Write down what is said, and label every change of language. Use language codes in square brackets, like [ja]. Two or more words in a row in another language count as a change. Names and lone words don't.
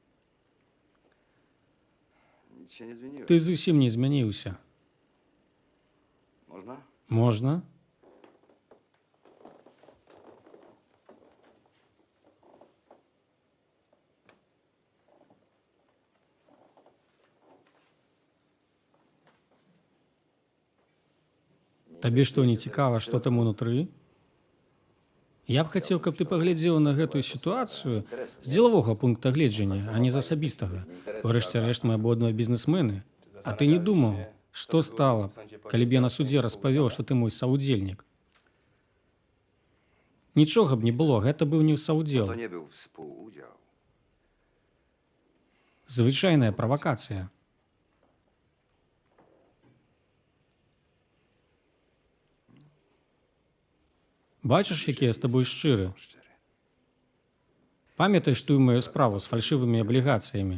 [pl] Nic się nie zmieniło. [be] Ты зусім не змяніўся. [pl] Można? [be] Можна? Табе што, не цікава, што там унутры? Я б хацеў, каб ты паглядзеў на гэтую сітуацыю з дзелавога пункта гледжання, а не з асабістага. Урэшце рэшт, мы абодва бізнесмены. А ты не думаў, што стала, калі б я на судзе распавёў, што ты мой саўдзельнік? Нічога б не było, гэта быў не саўдзел. [pl] To nie był współudział. [be] Звычайная правакацыя. Бачыш, які я з табой шчыры. Памятаеш тую маю справу з фальшывымі аблігацыямі?